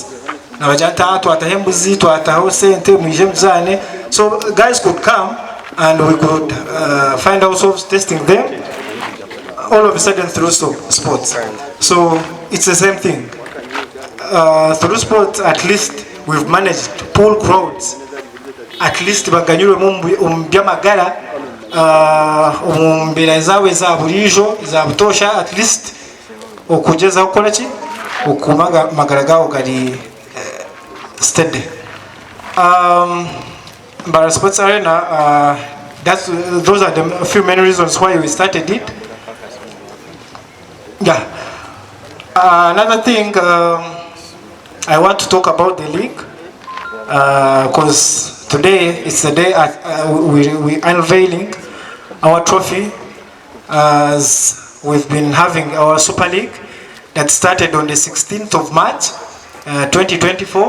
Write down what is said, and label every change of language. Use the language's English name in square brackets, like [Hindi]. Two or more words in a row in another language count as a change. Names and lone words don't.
[English] So guys could come and we could find ourselves testing them all of a sudden through sports. So it's the same thing. Through sports, at least we've managed to pull crowds. At least [Nyankole] baganyure byamagara mbira zawe za burijo za butosha, [English] at least [Nyankole] okugeza ukora ki okumaga magaragaho gari steady. [English] Mbarara Sports Arena, those are the few main reasons why we started it. Yeah. Another thing, I want to talk about the league, because today it's the day we unveiling our trophy, as we've been having our Super League that started on the 16th of March 2024.